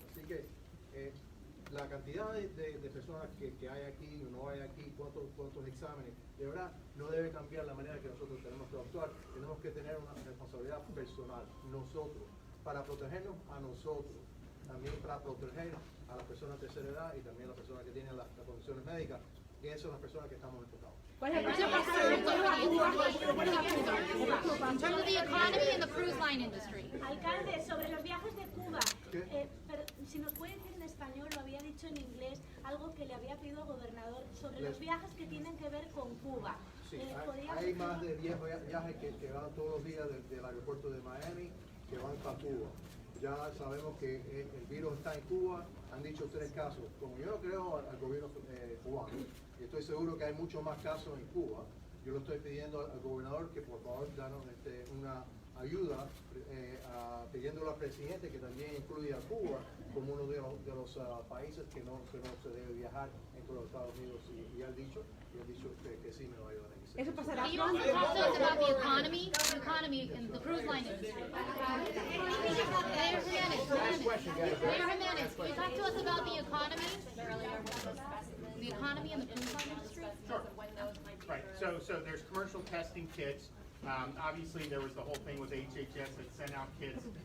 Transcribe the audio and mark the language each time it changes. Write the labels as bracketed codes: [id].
[es] Así que la cantidad de personas que hay aquí o no hay aquí, cuántos exámenes, de verdad no debe cambiar la manera que nosotros tenemos que actuar. Tenemos que tener una responsabilidad personal, nosotros, para protegernos a nosotros, también para proteger a las personas de tercera edad y también a las personas que tienen las condiciones médicas, y esas son las personas que estamos enfocados. [en] In terms of the economy and the cruise line industry. [es] Alcalde, sobre los viajes de Cuba, pero si nos puede decir en español, lo había dicho en inglés, algo que le había pedido al gobernador, sobre los viajes que tienen que ver con Cuba. Sí, hay más de 10 viajes que van todos los días del aeropuerto de Miami, que van para Cuba. Ya sabemos que el virus está en Cuba, han dicho 3 casos. Como yo no creo al gobierno cubano, y estoy seguro que hay muchos más casos en Cuba, yo lo estoy pidiendo al gobernador que por favor danos una ayuda, pidiéndolo al presidente que también incluya a Cuba como uno de los países que no se debe viajar entre los Estados Unidos, y él ha dicho que sí me va a ayudar en eso. Eso pasará. [en] Can you also talk to us about the economy and the cruise line industry? Mayor Jimenez, can you talk to us about the economy? The economy and the cruise line industry? Sure. Right, so there's commercial testing kits. Obviously, there was the whole thing with HHS that sent out kits.